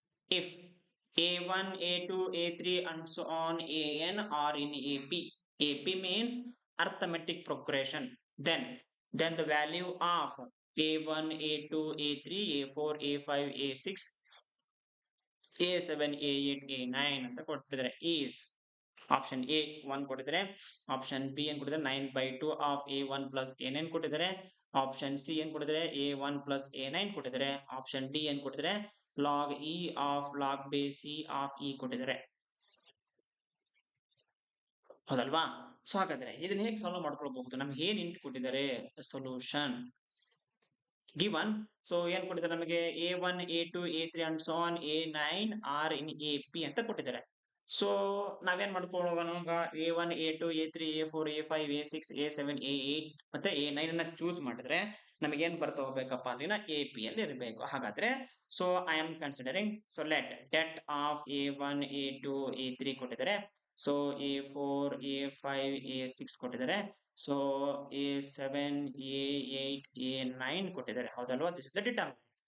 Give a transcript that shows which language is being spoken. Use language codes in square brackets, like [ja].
[en] If A1, A2, A3 and so on AN are in AP. AP means arithmetic progression. Then the value of A1, A2, A3, A4, A5, A6, A7, A8, A9 [kn] ಅಂತ ಕೊಟ್ಟಿದ್ದಾರೆ. is option A 1 ಕೊಟ್ಟಿದ್ದಾರೆ, option B ಏನ್ ಕೊಟ್ಟಿದ್ದಾರೆ 9/2 of A1 plus A9 ಕೊಟ್ಟಿದ್ದಾರೆ, option C ಏನ್ ಕೊಟ್ಟಿದ್ದಾರೆ A1 plus A9 ಕೊಟ್ಟಿದ್ದಾರೆ, option D ಏನ್ ಕೊಟ್ಟಿದ್ದಾರೆ log e of log base c of e ಕೊಟ್ಟಿದ್ದಾರೆ. ಹೌದಲ್ವಾ? ಸೊ ಹಾಗಾದ್ರೆ ಇದನ್ನ ಹೇಗೆ ಸಾಲ್ವ್ ಮಾಡ್ಕೊಳ್ಬಹುದು, ನಮ್ಗೆ ಏನ್ ಇಂಟ್ ಕೊಟ್ಟಿದ್ದಾರೆ, ಸೊಲ್ಯೂಷನ್ given. ಸೊ ಏನ್ ಕೊಟ್ಟಿದ್ದಾರೆ ನಮಗೆ, [en] A1, A2, A3 and so on A9 are in AP [kn] ಅಂತ ಕೊಟ್ಟಿದ್ದಾರೆ. ಸೊ ನಾವೇನ್ ಮಾಡ್ಕೊಳ್ಳೋಣ, A1, A2, A3, A4, A5, A6, A7, A8 ಮತ್ತೆ A9 ಅನ್ನ ಚೂಸ್ ಮಾಡಿದ್ರೆ ನಮಗೆ ಏನ್ ಬರ್ತಾ ಹೋಗ್ಬೇಕಪ್ಪ ಅಂದ್ರೆ AP ಅಲ್ಲಿ ಇರಬೇಕು. ಹಾಗಾದ್ರೆ so [en] I am considering, [kn] so debt of A1, A2, A3 ಕೊಟ್ಟಿದ್ದಾರೆ, ಸೊ A4, A5, A6 ಕೊಟ್ಟಿದ್ದಾರೆ, ಸೊ A7, A8, A9 ಕೊಟ್ಟಿದ್ದಾರೆ. ಹೌದಲ್ವಾ, [en] This is the determinant.